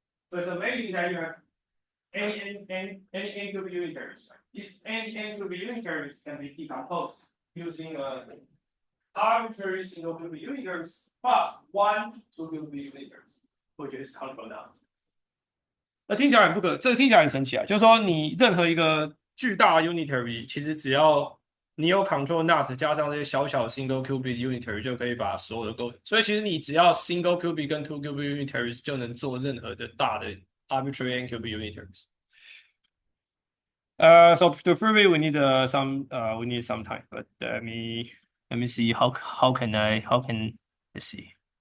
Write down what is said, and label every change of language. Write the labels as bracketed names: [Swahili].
[English] So it's amazing that you have any n qubit unitaries. These any n qubit unitaries can be decomposed using arbitrary single qubit unitaries plus 1 2 qubit unitaries, which is control now. [Chinese] 听起来这个听起来很神奇啊！就是说，你任何一个巨大的 unitary， 其实只要你有 control not 加上这些小小 single qubit unitary， 就可以把所有的构。所以其实你只要 single qubit 跟 two qubit unitaries 就能做任何的大的 arbitrary n qubit unitaries. [English] So to prove it, we need some time. But let me see how can let's see.